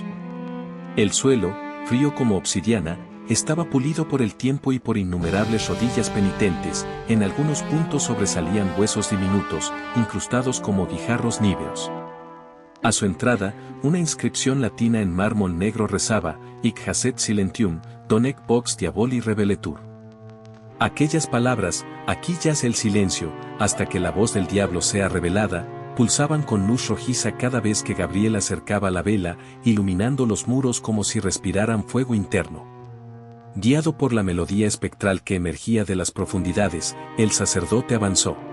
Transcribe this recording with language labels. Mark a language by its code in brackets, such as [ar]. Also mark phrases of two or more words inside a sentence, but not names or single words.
[es] El suelo, frío como obsidiana, estaba pulido por el tiempo y por innumerables rodillas penitentes. En algunos puntos sobresalían huesos diminutos, incrustados como guijarros níveos. A su entrada, una inscripción latina en mármol negro rezaba: [la] Hic hacet silentium, donec vox diaboli reveletur. [es] Aquellas palabras: aquí yace el silencio, hasta que la voz del diablo sea revelada, pulsaban con luz rojiza cada vez que Gabriel acercaba la vela, iluminando los muros como si respiraran fuego interno. Guiado por la melodía espectral que emergía de las profundidades, el sacerdote avanzó.